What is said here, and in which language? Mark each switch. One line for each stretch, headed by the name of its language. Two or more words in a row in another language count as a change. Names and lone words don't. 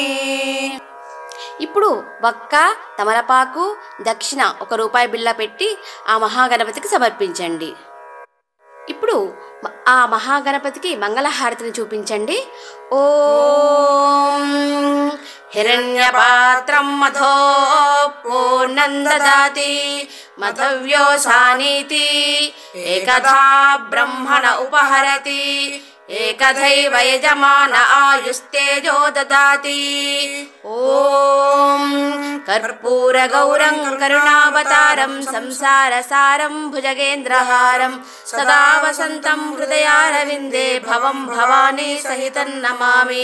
Telugu: ఇప్పుడు వక్క, తమలపాకు, దక్షిణ ₹1 బిళ్ళ పెట్టి ఆ మహాగణపతికి సమర్పించండి. ఇప్పుడు ఆ మహాగణపతికి మంగళహారతిని చూపించండి.
Sanskrit: ఓం హిరణ్యపాత్రం మధో పూర్ణం దదాతి मधव्योऽसानीति एकधा ब्रह्मण उपहरति एकधैव यजमान आयुस्तेजो ददाति। ॐ कर्पूरगौरं करुणावतारं संसारसारं भुजगेन्द्रहारं सदा वसन्तं हृदयारविन्दे भवं भवानी सहितं नमामि।